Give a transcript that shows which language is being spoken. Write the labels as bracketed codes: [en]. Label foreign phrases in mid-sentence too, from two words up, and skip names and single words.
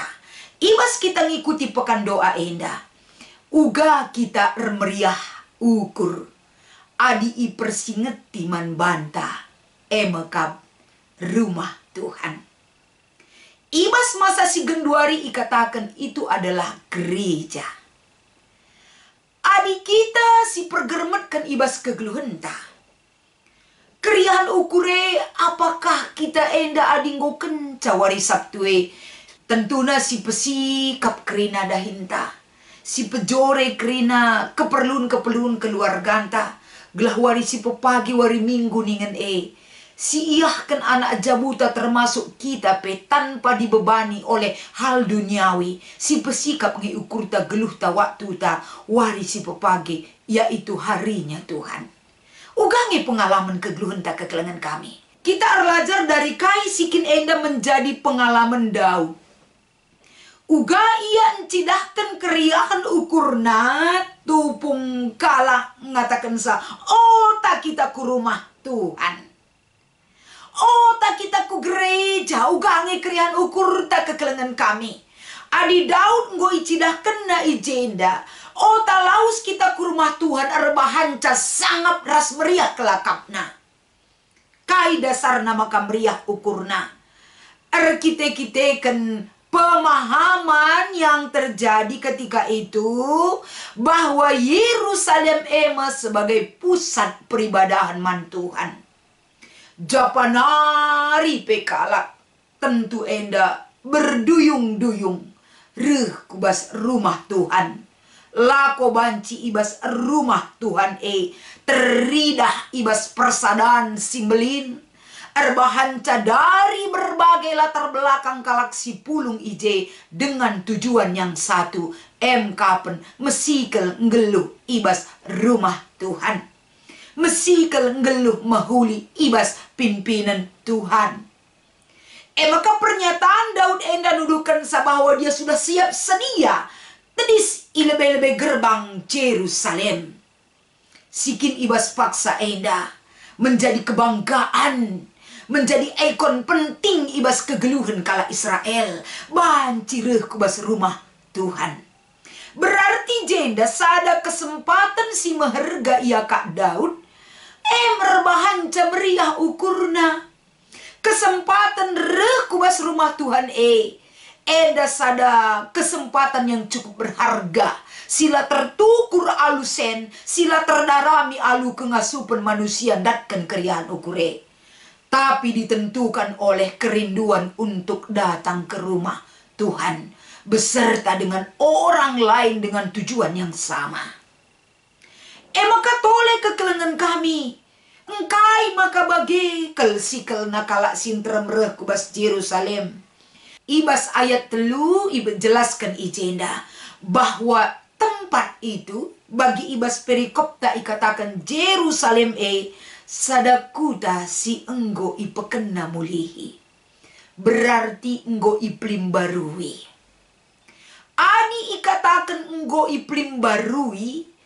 [btx] Ibas kita ngikuti pekan doa enda. Uga kita meriah ukur. Adi i persingeti man banta. Emekab rumah Tuhan. Ibas masa si genduari ikatakan [id] itu adalah gereja. [btx] Adi kita si pergermetkan ibas kegeluhenta. Keriahan ukure apakah kita enda adinggo kencawari sabtue. Tentuna si pesikap kerina dahinta. Si pejore kerina keperluan keluarganta. Gelah wari si pepagi wari minggu ningen Si iyahkan anak jabuta [id] termasuk kita tanpa dibebani oleh hal duniawi. [btx] Si pesikap ngi ukur ta geluh ta waktu ta wari si pepagi, [id] yaitu harinya Tuhan. [btx] Ugangi pengalaman kegeluhan ta kekelengan kami. [id] Kita belajar dari [btx] kai sikin enda [id] menjadi pengalaman Daud. [btx] Uga ia encidahkan keriahan ukurna tupung kala ngatakan sa, oh tak kita ku rumah Tuhan. Oh tak kita ku gereja ugangi kerian ukur tak kekelengan kami. Adi Daud nggo icidah kena ijenda. Oh tak laus kita ku rumah Tuhan arbahanca sangat ras meriah kelakapna. Kai dasar nama kamriah ukurna. [id] Kita pemahaman yang terjadi ketika itu bahwa Yerusalem sebagai pusat peribadahan [btx] man Tuhan. Japanari pekalak tentu enda berduyung-duyung kubas rumah Tuhan. Lako banci ibas rumah Tuhan teridah ibas persadaan simbelin. [id] Erbahanca dari berbagai latar belakang [btx] kalak si pulung [id] dengan tujuan yang satu. [btx] Kapen mesikel ngeluh ibas rumah Tuhan. Mesikel ngeluh mahuli ibas pimpinan Tuhan. [id] Maka pernyataan Daud [btx] enda nuduhkan [id] bahwa dia sudah siap sedia [btx] tedis ilebe-lebe gerbang [id] Jerusalem. [btx] Sikin ibas paksa enda [id] menjadi kebanggaan, menjadi ikon penting [btx] ibas kegeluhan kala Israel. Bancireh kubas rumah Tuhan. Berarti jenda sada kesempatan si meherga ia Kak Daud merbahanca meriah ukurna. Kesempatan kubas rumah Tuhan eda sada kesempatan [id] yang cukup berharga. [btx] Sila tertukur alusen, sila terdarami alu kengasupan manusia datkan keriahan ukure. [id] Tapi ditentukan oleh kerinduan untuk datang ke rumah Tuhan. Beserta dengan orang lain dengan tujuan yang sama. [btx] Maka toleh kekelengan kami. Engkai maka bagi kelsikel nakala sintrem kubas Jerusalem. Ibas ayat telu ibu jelaskan ijenda [id] bahwa tempat itu [btx] bagi ibas perikop tak ikatakan Jerusalem sadakuta si enggo ipekena mulihi. Berarti enggo iplim barui. Ani ikatakan enggo iplim barui.